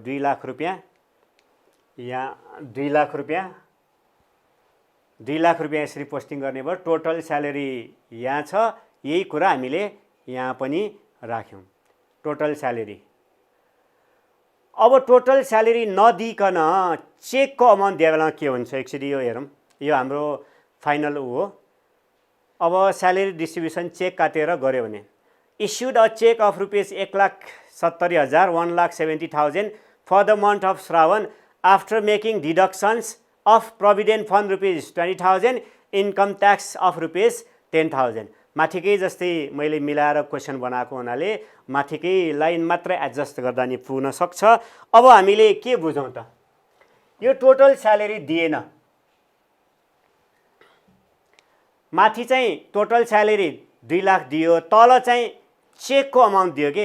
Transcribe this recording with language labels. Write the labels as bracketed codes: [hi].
[ne] 2 लाख रुपियाँ, यहाँ 2 लाख रुपियाँ, 2 लाख रुपियाँ यसरी पोस्टिङ गर्ने भयो। टोटल स्यालेरी यहाँ छ, यही कुरा हामीले यहाँ पनि राख्यौँ, टोटल स्यालेरी। अब टोटल स्यालेरी नदिकन चेकको अमाउन्ट दिए बेलामा के हुन्छ एकचोटि यो हेरौँ। यो हाम्रो फाइनल हो। अब स्यालेरी डिस्ट्रिब्युसन चेक काटेर गऱ्यो भने [en] issued a check of rupees 1,70,000, 1,70,000 for the month of Shravan after making deductions of provident fund rupees 20,000, income tax of rupees 10,000। [ne] माथिकै जस्तै मैले मिलाएर क्वेसन बनाएको हुनाले माथिकै लाइन मात्र एडजस्ट गर्दा नि पुग्न सक्छ। अब हामीले के बुझौँ त, यो टोटल स्यालेरी दिएन, माथि चाहिँ टोटल स्यालेरी 2 लाख दियो, तल चाहिँ चेकको अमाउन्ट दियो के।